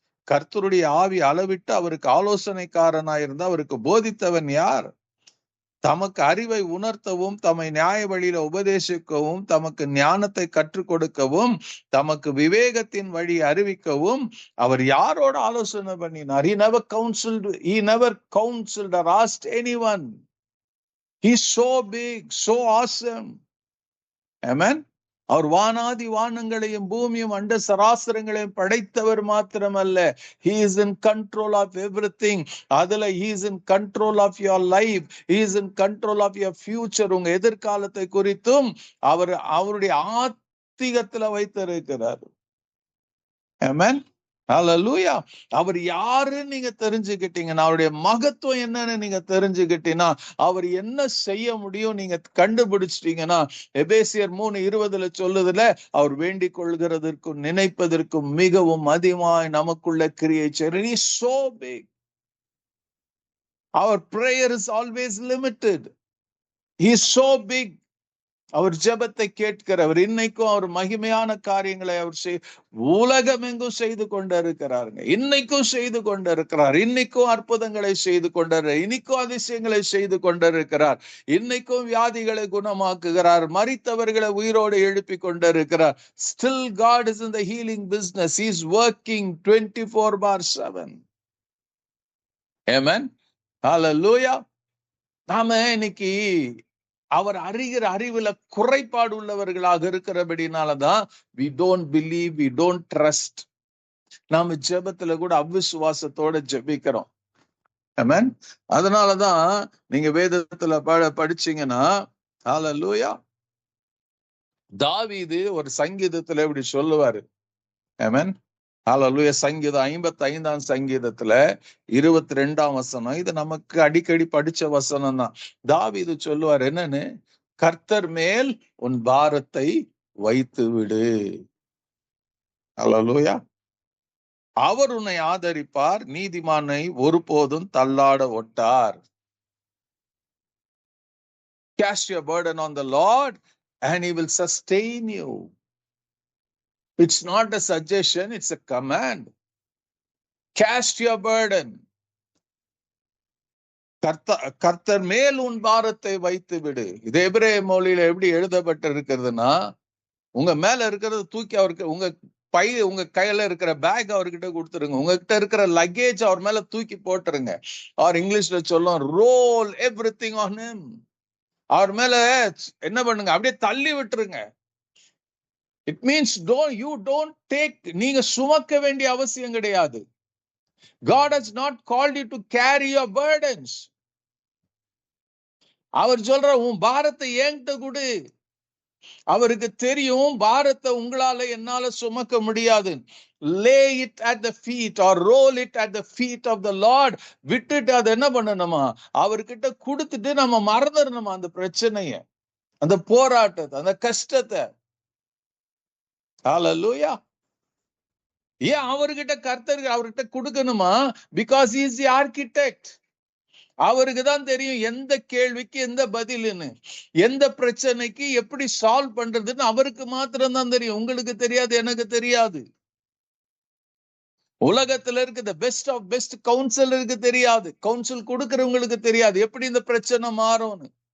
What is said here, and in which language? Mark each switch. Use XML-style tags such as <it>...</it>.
<ta>கர்த்தருடைய ஆவி அளவிட்டு அவருக்கு ஆலோசனைக்காரனாயிருந்த அவருக்கு போதித்தவன் யார்? தமக்கு அறிவை உணர்த்தவும் தம்மை நியாய வழியில உபதேசிக்கவும் தமக்கு ஞானத்தை கற்றுக் கொடுக்கவும் தமக்கு விவேகத்தின் வழி அறிவிக்கவும் அவர் யாரோட ஆலோசனை பண்ணினார்?</ta> <en>He never counseled or asked anyone. He's so big, so awesome. Amen.</en> <ta>அவர் வானாதி வானங்களையும் பூமியும் அண்ட சராசரங்களையும் படைத்தவர் மாத்திரமல்ல,</ta> <en>he is in control of everything.</en> <ta>அதுல</ta> <en>he is in control of your life, he is in control of your future.</en> <ta>உங்க எதிர்காலத்தை குறித்தும் அவருடைய ஆத்திகத்துல வைத்திருக்கிறார். Amen. ஹல்லேலூயா. அவர் யாருன்னு நீங்க தெரிஞ்சுக்கிட்டீங்கன்னா, அவருடைய மகத்துவம் என்னன்னு நீங்க தெரிஞ்சுக்கிட்டீங்கன்னா, அவர் என்ன செய்ய முடியும் நீங்க கண்டுபிடிச்சிட்டீங்கன்னா, எபேசியர் 3:20 சொல்லுதுல, அவர் வேண்டிக் கொள்கிறதற்கும் நினைப்பதற்கும் மிகவும் அதிகமாய் நமக்குள்ள கிரியை செய்கிறார்.</ta> <en>He is so big. Our prayer is always limited. He is so big.</en> <ta>அவர் ஜெபத்தை கேட்கிறவர். இன்னைக்கும் அவர் மகிமையான காரியங்களை அவர் உலகம் எங்கும் செய்து கொண்டிருக்கிறாருங்க. இன்னைக்கும் செய்து கொண்டிருக்கிறார். இன்னைக்கும் அற்புதங்களை செய்து கொண்டிருக்கிறார். இன்னைக்கும் அதிசயங்களை செய்து கொண்டிருக்கிறார். இன்னைக்கும் வியாதிகளை குணமாக்குகிறார். மரித்தவர்களை உயிரோடு எழுப்பி கொண்டிருக்கிறார்.</ta> <en>Still God is in the healing business. He is working 24/7. Amen. Hallelujah.</en> <ta>நாம இன்னைக்கு அவர் அறிகிற அறிவுல குறைபாடு உள்ளவர்களாக இருக்கிறபடினாலதான்</ta> <en>we don't believe, we don't trust.</en> <ta>நாம ஜெபத்துல கூட அவிசுவாசத்தோட ஜெபிக்கிறோம். ஆமென். அதனாலதான் நீங்க வேதத்துல படிச்சீங்கன்னா, ஹல்லேலூயா, தாவீது ஒரு சங்கீதத்துல இப்படி சொல்லுவாரு. ஆமென். ஹல்லேலூயா. சங்கீதம் 55ஆம் சங்கீதத்துல 22ஆம் வசனம். இது நமக்கு அடிக்கடி படிச்ச வசனம் தான். தாவீது சொல்லுவார் என்னன்னு, கர்த்தர் மேல் உன் பாரத்தை வைத்து விடு. ஹல்லேலூயா. அவர் உன்னை ஆதரிப்பார், நீதிமானை ஒருபோதும் தள்ளாட ஒட்டார்.</ta> <en>Cast your burden on the Lord and he will sustain you. It's not a suggestion, it's a command. Cast your burden.</en> <ta>கர்த்தர் மேல் உன் பாரத்தை வைத்து விடு. இது எபிரேய மொழியில எப்படி எழுதப்பட்டிருக்கிறதுனா, உங்க மேல இருக்கிறத தூக்கி அவருக்கு, உங்க கையில இருக்கிற பேக் அவர்கிட்ட கொடுத்துருங்க. உங்ககிட்ட இருக்கிற லக்கேஜ் அவர் மேல தூக்கி போட்டுருங்க. அவர் இங்கிலீஷ்ல சொல்லும்,</ta> <en>Roll everything on him.</en> <ta>அவர் மேல என்ன பண்ணுங்க, அப்படியே தள்ளி விட்டுருங்க.</ta> <en>it means you don't take,</en> <ta>நீங்க சுமக்க வேண்டிய அவசியம் கிடையாது.</ta> <en>God has not called you to carry your burdens.</en> <ta>அவர் சொல்ற உன் பாரத்தை என்கிட்ட கொடு. அவருக்கு தெரியும் பாரத்தை உங்களால என்னால சுமக்க முடியாது.</ta> <en>Lay it at the feet or roll it at the feet of the Lord.</en> <ta>விட்டுட்டு அதை என்ன பண்ணணுமா, அவர்கிட்ட கொடுத்துட்டு நம்ம மறந்துடணுமா அந்த பிரச்சனைய, அந்த போராட்டத்தை, அந்த கஷ்டத்தை. ஹல்லேலூயா. ஏன் அவர்கிட்ட அவர்கிட்ட கொடுக்கணுமா?</ta> <en>Because he is the architect.</en> <ta>அவருக்கு தான் தெரியும் எந்த கேள்விக்கு எந்த பதில்னு, எந்த பிரச்சனைக்கு எப்படி சால்வ் பண்றதுன்னு அவருக்கு மாத்திரம் தான் தெரியும். உங்களுக்கு தெரியாது, எனக்கு தெரியாது. உலகத்துல இருக்கு பெஸ்ட் ஆஃப் பெஸ்ட் கவுன்சிலருக்கு தெரியாது, கவுன்சில் கொடுக்கறவங்களுக்கு தெரியாது எப்படி இந்த பிரச்சனை மாறும்னு.</ta>